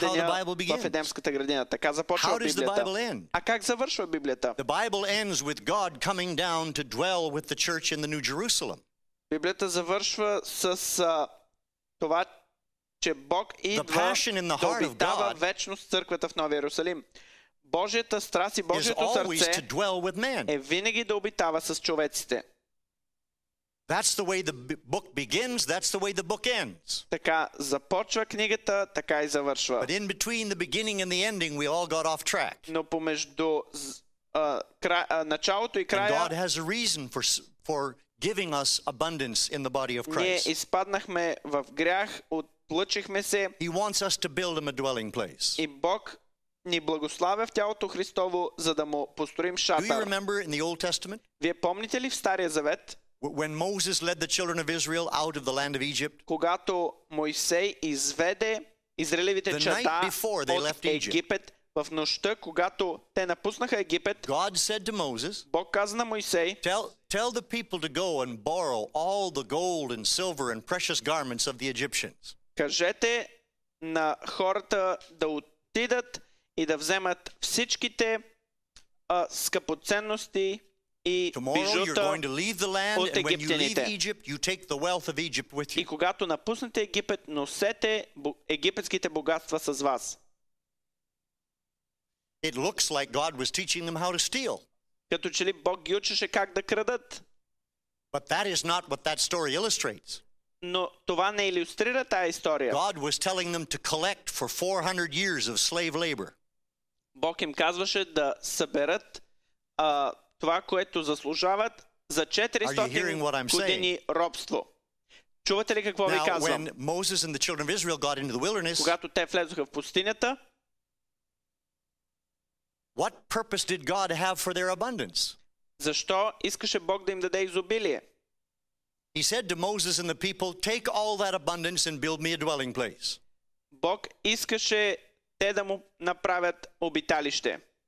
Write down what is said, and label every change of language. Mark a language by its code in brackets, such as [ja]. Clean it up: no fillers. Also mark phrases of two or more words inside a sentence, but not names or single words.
[en] That's how the [bg] деня [en] Bible begins. [bg] в Едемската градина. Така започва [en] How does the [bg] Библията. [en] Bible end? [bg] А как завършва Библията? [en] The Bible ends with God coming down to dwell with the church in the New Jerusalem. [bg] Библията завършва с това, че Бог идва [en] passion in the [bg] да [en] heart of [bg] обитава [en] God [bg] вечно с църквата в Новия Иерусалим. Божията страст и [en] Is [bg] Божието [en] always to [bg] сърце [en] dwell with man. [bg] е винаги да обитава с човеците. [en] That's the way the book begins, that's the way the book ends. [bg] Така започва книгата, така и завършва. [en] But in between the beginning and the ending, we all got off track. [bg] Но помежду началото и [en] And [bg] края [en] God has a reason for giving us abundance in the body of [bg] ние [en] Christ. [bg] изпаднахме в грях, отплъчихме се [en] He wants us to build him a dwelling place. [bg] и Бог ни благославя в тялото Христово, за да му построим [en] Do you [bg] шатър. [en] remember in the Old Testament [bg] Вие помните ли в Стария Завет, [en] when Moses led the children of Israel out of the land of Egypt? [bg] когато Мойсей изведе израелевите [en] The [bg] чада [en] night before they [bg] от [en] left Egypt. [bg] Египет, в нощта, когато те напуснаха Египет, [en] God said to Moses, [bg] Бог каза на Мойсей: [en] tell the people to go and borrow all the gold and silver and precious garments of the Egyptians. [bg] кажете на хората да отидат и да вземат всичките скъпоценности и [en] Tomorrow you're [bg] бижута [en] going to leave the land, [bg] от [en] and when you leave [bg] египтяните. [en] Egypt, you take the wealth of Egypt with [bg] И [en] you. [bg] когато напуснете Египет, носете египетските богатства с вас. [en] It looks like God was teaching them how to steal. [bg] Като че ли Бог ги учеше как да крадат. [en] But that is not what that story illustrates. [bg] Но това не илюстрира тая история. [en] God was telling them to collect for 400 years of slave labor. [bg] Бог им казваше да съберат това, което заслужават за [en] Are you hearing what [bg] 400 [en] I'm saying? [bg] години робство. Чувате ли какво ви [en] Now, [bg] казвам? [en] when Moses and the children of Israel got into the wilderness, [bg] Когато те влезоха в пустинята, [en] what purpose did God have for their abundance? [bg] защо искаше Бог да им даде изобилие? [en] He said to Moses and the people, take all that abundance and build me a dwelling place. [bg] Бог искаше те да му направят обиталище.